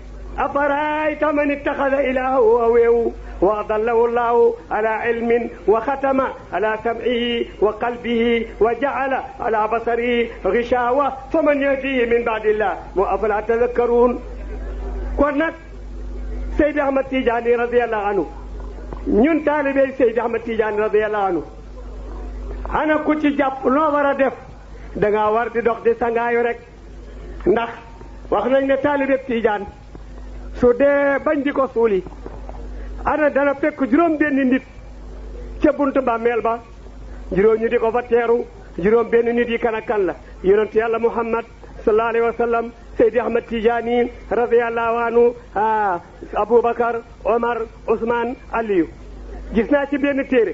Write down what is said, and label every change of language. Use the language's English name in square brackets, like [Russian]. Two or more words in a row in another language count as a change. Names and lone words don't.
[Arabic] أفرأيت من اتخذ إلهه هواه وأضله الله على علم وختم على سمعه وقلبه وجعل على بصره غشاوة فمن يهديه من بعد الله وأفلا تذكرون كونك سيد أحمد تيجاني رضي الله عنه [Wolof] ñun taalibe Seydi Ahmad Tidiane [Arabic] رضي الله عنه [Wolof] ana ku ci jàpp loo war a def dangaa war di dox di sangaayu rek ndax wax nañ ne taalibe Tidiane su dee bañ di ko suuli ana dana fekk juróom benn nit ca buntu bàmmeel ba juróom ñu di ko fa teeru juróom benn nit yi kan ak kan la yonent yàlla Muhammad [Arabic] صلى الله عليه وسلم [Wolof] Seydi Ahmad Tidiane [Arabic] رضي الله عنه [Wolof] Aboubacar Omar Ousmane Aliou gis naa ci benn